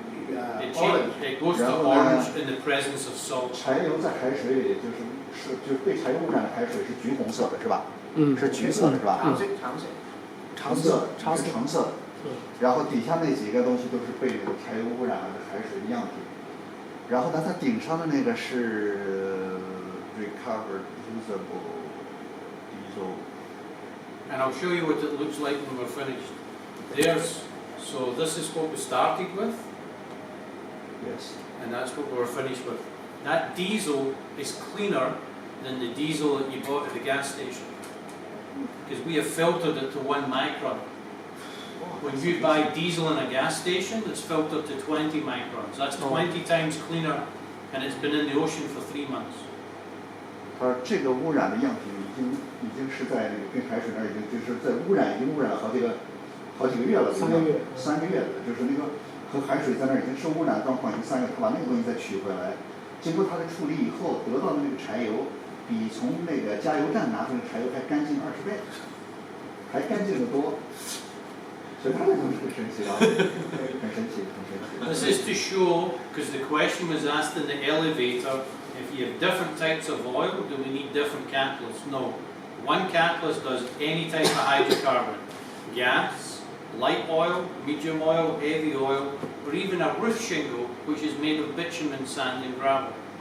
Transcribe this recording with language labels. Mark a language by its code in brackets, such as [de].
[en] It goes to orange in the presence of salt. [zh] 柴油在海水里就是被柴油污染的海水是橘红色的，是吧？是橘色的，是吧？橙色是橙色的。然后底下那几个东西都是被这个柴油污染了的海水的样品。然后呢，它顶上的那个是 [en] recovered usable diesel. And I'll show you what it looks like when we're finished. So this is what we started with. Yes. And that's what we're finished with. That diesel is cleaner than the diesel that you bought at the gas station. Because we have filtered it to 1 micron. When you buy diesel in a gas station, it's filtered to 20 microns. That's 20 times cleaner, and it's been in the ocean for 3 months. [zh] 它这个污染的样品已经是在那个跟海水那儿已经就是在污染了好几个月了。 3个月了，就是那个和海水在那儿已经受污染的状况已经3个月，他把那个东西再取回来，经过它的处理以后得到的那个柴油，比从那个加油站拿出来的柴油还干净20倍，还干净得多。所以它这个东西很神奇啊，很神奇。 [en] This is to show, because the question was asked in the elevator, if you have different types of oil, do we need different catalysts? No. One catalyst does any type of hydrocarbon. Gas, light oil, medium oil, heavy oil, or even a roof shingle, which is made of bitumen, sand and gravel.